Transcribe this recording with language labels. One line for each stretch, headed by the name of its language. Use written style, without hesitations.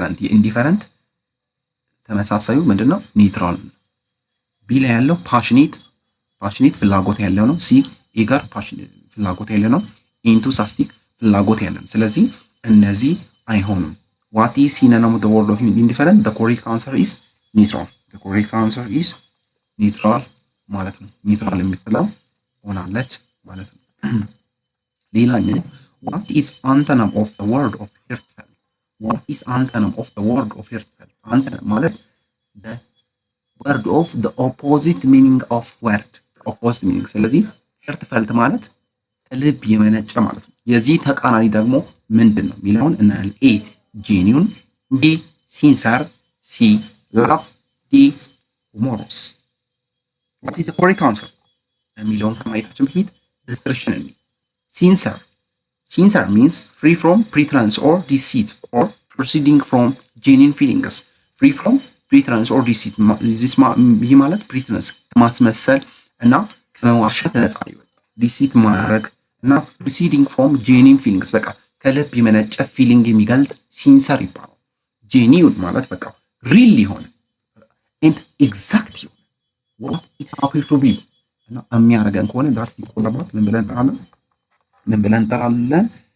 Amharic: ኢንዲፈረንት ተመሳሳዩ ምንድነው ኒውትራል ነው። ቢ ላይ ያለው ፓሽኔት ፍላጎት ያለው ነው። ሲ ኢገር ፍላጎት ያለው ነው። ኢንቱሳስቲክ ፍላጎት ያለው ነው። ስለዚህ እነዚህ አይሆኑም።
English: What is synonym of the word of indifferent? The correct answer is neutral. The correct answer is neutral
Amharic: ማለት ነው። ኒውትራል የምትለው ሆናለች ማለት ነው። ሌላኛው
English: what is antonym of the word of heartfelt? What is antonym of the word of heartfelt? Antonym
Amharic: ማለት
English: the word of the opposite meaning of word. opposite meaning
Amharic: ስለዚህ heartfelt ማለት ከልብ የመነጨ ማለት ነው። የዚህ ተቃራኒ ደግሞ ምንድን ነው የሚለውን እናያለን። ኤ genuine, B sincere, C love, D humorous.
English: What is the correct answer?
Amharic: የሚለውን ከማየታችን በፊት
English: description
Amharic: እንይ።
English: Sincere means free from pretense or deceit or proceeding from genuine feelings. Free from pretense or deceit.
Amharic: ይህ ማለት pretense ከማስመሰል እና ከመዋሸት ነፃ ይወጣ። deceit ማድረግ እና
English: proceeding from genuine feelings
Amharic: በቃ ከልብ የመነጨ ፊሊንግ የሚገልጥ ሲንሰር ይባላል። ጄኒውን ማለት በቃ ሪል የሆነ
English: and exact
Amharic: የሆነ
English: what it happen to be
Amharic: እና የሚያደርገን ከሆነ ዳት ይቆላባት ምን ብለን እንጠራለን?